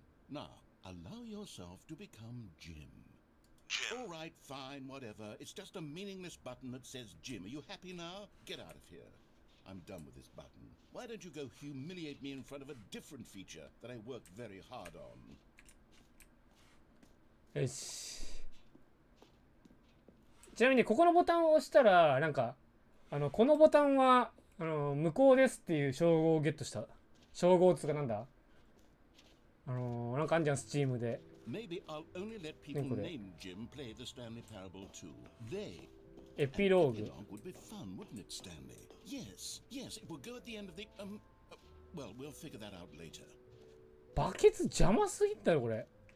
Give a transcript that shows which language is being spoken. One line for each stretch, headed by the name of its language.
English: Now, allow yourself to become Jim. All right, fine, whatever. It's just a meaningless button that says Jim. Are you happy now? Get out of here. I'm done with this button. Why don't you go humiliate me in front of a different feature that I worked very hard on?
Japanese: よし。ちなみにここのボタンを押したらなんかこのボタンは無効ですっていう称号をゲットした。称号つかなんだ。なんかあんじゃん、スチームで。
English: Maybe I'll only let people named Jim play the Stanley Parable too. They
Japanese: エピローグ。
English: would be fun, wouldn't it, Stanley? Yes, yes, it would go at the end of the well, we'll figure that out later.
Japanese: バケツ邪魔すぎたよこれ。